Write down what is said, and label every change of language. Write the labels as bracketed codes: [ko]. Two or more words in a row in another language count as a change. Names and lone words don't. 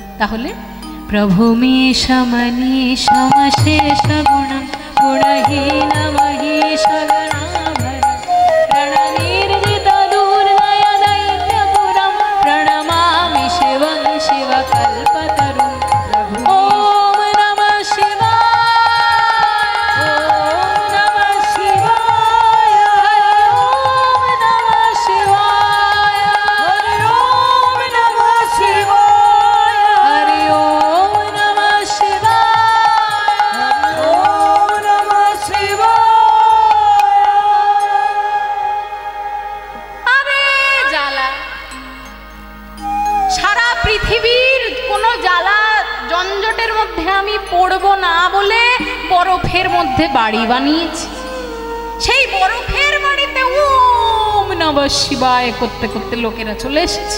[sa] তাহলে প্রভুমেশ মনীষ শেষ গুণম গুণহীন মহিষ গণাভরণ রণনির্জিত দুর্জয় দৈত্যপুরম প্রণমামি শিবং শিবকল্পতরুম। ওম নমঃ শিবায়, ওম নমঃ শিবায়, হরি ওম নমঃ শিবায়, হরি ওম নমঃ শিবায়, হরি ওম নমঃ শিবায়, ওম নমঃ শিবায়। [bn] আরে জ্বালা, সারা পৃথিবীর কোনো জ্বালা জঞ্জটের মধ্যে আমি পড়ব না বলে বরফের মধ্যে বাড়ি বানিয়েছি। সেই বরফের বাড়িতে [sa] ওম নমঃ শিবায় [bn] করতে করতে লোকেরা চলে এসেছে।